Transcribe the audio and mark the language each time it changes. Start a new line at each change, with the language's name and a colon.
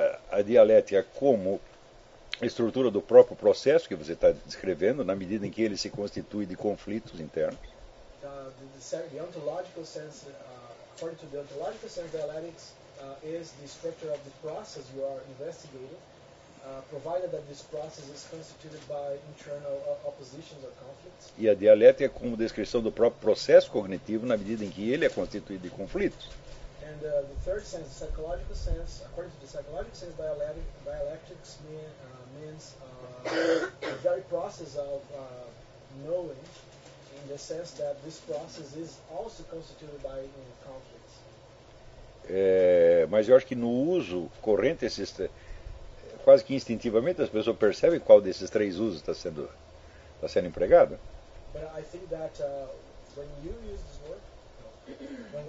Portuguese: A dialética como estrutura do próprio processo que você está descrevendo, na medida em que ele se constitui de conflitos internos.
English: The ontological sense, according to the ontological sense, dialectics is the structure of the process you are investigating, provided that this process is constituted by internal oppositions or conflicts.
Portuguese: E a dialética como descrição do próprio processo cognitivo, na medida em que ele é constituído de conflitos.
English: And the third sense, the psychological sense, according to the psychological sense, dialectics means the very process of knowing, in the sense that this process is also constituted by conflicts.
Portuguese: Mas eu acho que no uso corrente, quase que instintivamente, as pessoas percebem qual desses três usos está sendo empregado.
English: But I think that when you use this word,